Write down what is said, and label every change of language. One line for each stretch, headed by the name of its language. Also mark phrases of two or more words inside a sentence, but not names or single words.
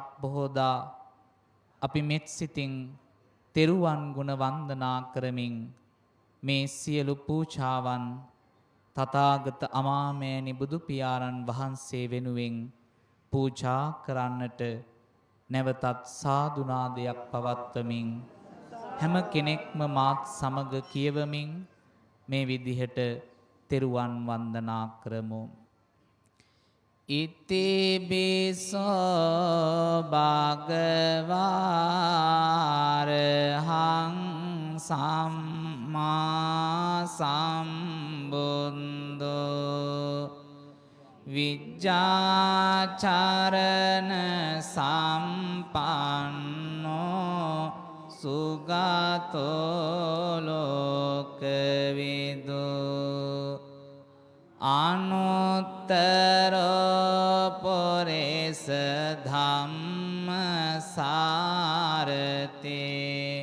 Sinhala: බොහෝදා අපි මෙත් සිතින් තෙරුවන් ගුණ වන්දනා කරමින් මේ සියලු පූජාවන් තථාගත අමාමෑණි බුදු පියාණන් වහන්සේ වෙනුවෙන් පූජා කරන්නට නැවතත් සාදුනාදයක් පවත්වමින් හැම කෙනෙක්ම මාත් සමග කියවමින් මේ විදිහට තෙරුවන් වන්දනා කරමු.
Pali: ඉතිබිසෝ භගවාරහං සම්මා සම්බුද්ධෝ විජ්ජාචරණ සම්පන්නෝ සුගතෝ ලෝකවිදු අනුත්තරෝ පුරිස ධම්මසාරතේ